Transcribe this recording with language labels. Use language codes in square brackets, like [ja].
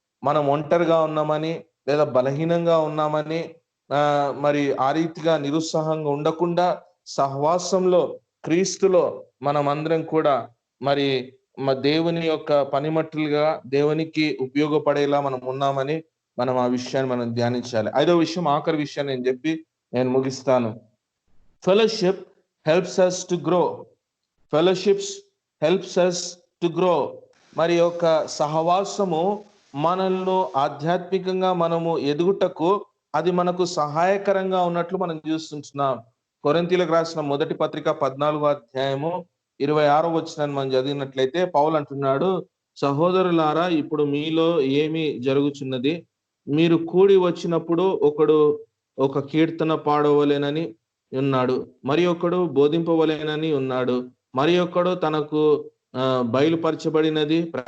[te] మనం ఒంటరిగా ఉన్నామని లేదా బలహీనంగా ఉన్నామని మరి ఆ రీతిగా నిరుత్సాహంగా ఉండకుండా సహవాసంలో క్రీస్తులో మనం అందరం కూడా మరి దేవుని యొక్క పనిమట్టులుగా దేవునికి ఉపయోగపడేలా మనం ఉన్నామని మనం ఆ విషయాన్ని మనం ధ్యానించాలి. 5వ విషయం, ఆఖరి విషయాన్ని నేను చెప్పి నేను ముగిస్తాను. [en] Fellowship helps us to grow. Fellowships helps us to grow. [te] మరి యొక్క సహవాసము మనల్లో ఆధ్యాత్మికంగా మనము ఎదుగుటకు అది మనకు సహాయకరంగా ఉన్నట్లు మనం చూస్తుంటున్నాం. కొరింథీయులకు రాసిన మొదటి పత్రిక 14వ అధ్యాయము 26వ వచనాన్ని మనం చదివినట్లయితే పౌలు అంటున్నాడు, సహోదరులారా ఇప్పుడు మీలో ఏమి జరుగుచున్నది, మీరు కూడి వచ్చినప్పుడు ఒకడు ఒక కీర్తన పాడవలెనని ఉన్నాడు, మరి ఒకడు బోధింపవలెనని ఉన్నాడు, మరి ఒకడు తనకు బయలుపరచబడినది